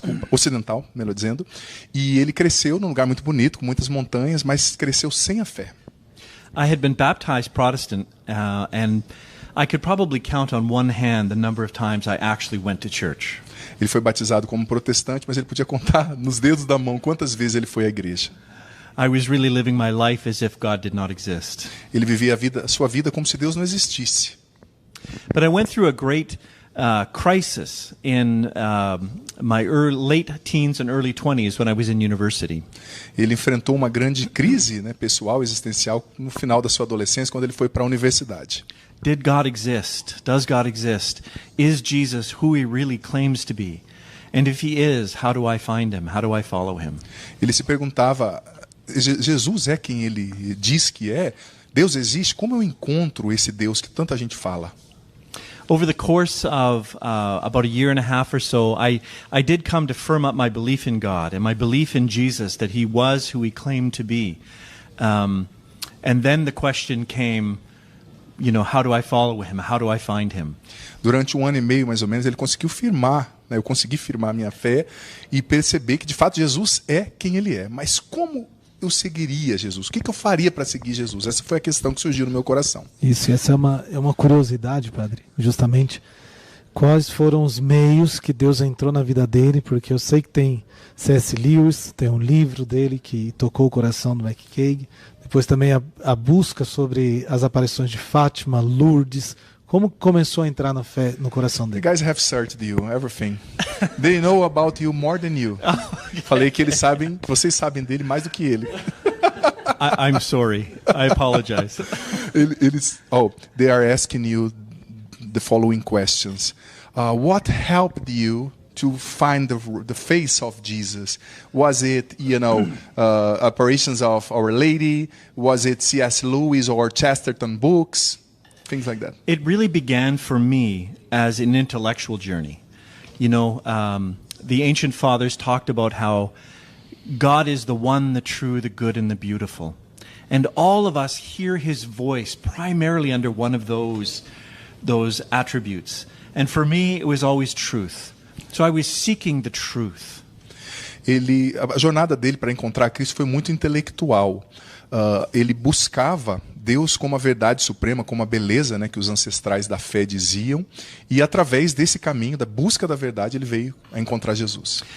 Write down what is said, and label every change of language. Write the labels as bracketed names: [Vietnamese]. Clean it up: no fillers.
[Portuguese] Ocidental, melhor dizendo. E ele cresceu num lugar muito bonito, com muitas montanhas, mas cresceu sem a fé. [English] I had been baptized Protestant, and I could probably count on one hand the number of times I actually went to church. [Portuguese] Ele foi batizado como protestante, mas ele podia contar nos dedos da mão quantas vezes ele foi à igreja. [English] I was really living my life as if God did not exist. [Portuguese] Ele vivia a sua vida como se Deus não existisse. [English] But I went through a great crisis in my late teens and early 20s when I was in university. [Portuguese] Ele enfrentou uma grande crise, né, pessoal, existencial, no final da sua adolescência, quando ele foi para a universidade. [English] Did God exist? Does God exist? Is Jesus who he really claims to be? And if he is, how do I find him? How do I follow him? [Portuguese] Ele se perguntava, Jesus é quem ele diz que é? Deus existe? Como eu encontro esse Deus que tanta gente fala? [English] Over the course of about a year and a half or so, I did come to firm up my belief in God and my belief in Jesus, that he was who he claimed to be. And then the question came, how do I follow him? How do I find him? [Portuguese] Durante 1 ano e meio, mais ou menos, ele conseguiu firmar, né, eu consegui firmar a minha fé e perceber que, de fato, Jesus é quem ele é. Mas como eu seguiria Jesus? O que eu faria para seguir Jesus? Essa foi a questão que surgiu no meu coração. Isso, essa é uma curiosidade, padre, justamente. Quais foram os meios que Deus entrou na vida dele? Porque eu sei que tem C.S. Lewis, tem um livro dele que tocou o coração do McCaigh. Depois também a busca sobre as aparições de Fátima, Lourdes. Como começou a entrar na fé no coração dele? [English] The guys have searched you, everything. They know about you more than you. [Portuguese] Falei que vocês sabem dele mais do que ele. [English] I'm sorry. I apologize. They are asking you the following questions. What helped you to find the face of Jesus? Was it, apparitions of Our Lady? Was it C.S. Lewis or Chesterton books? Things like that. It really began for me as an intellectual journey. The ancient fathers talked about how God is the one, the true, the good, and the beautiful. And all of us hear his voice primarily under one of those attributes. And for me, it was always truth. So I was seeking the truth. [Portuguese] A jornada dele para encontrar Cristo foi muito intelectual. Ele buscava Deus como a verdade suprema, como a beleza, né, que os ancestrais da fé diziam, e através desse caminho da busca da verdade ele veio a encontrar Jesus.